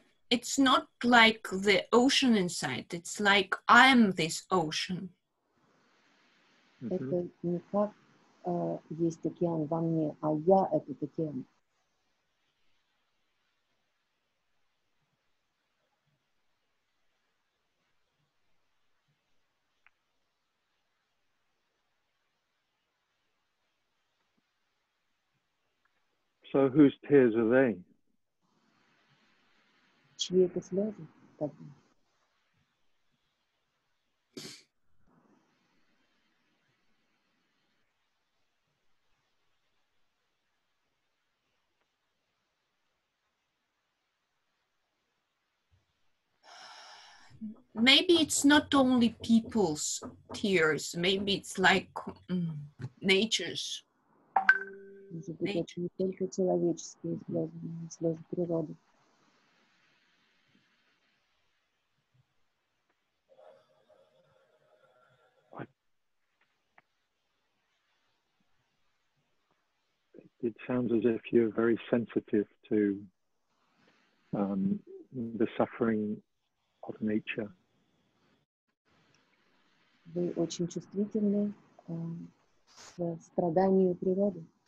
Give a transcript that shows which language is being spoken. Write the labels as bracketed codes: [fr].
[en] It's not like the ocean inside. It's like I'm this ocean. [ru] Это не как есть океан во мне, а я этот океан. [en] So whose tears are they? [ru] Чьи это слезы? Тогда? [en] Maybe it's not only people's tears. Maybe it's like nature's. [ru] Может быть, это не только человеческие слезы, но и слезы природы. [en] It sounds as if you're very sensitive to the suffering of nature. [ru] Вы очень чувствительны к страданию природы.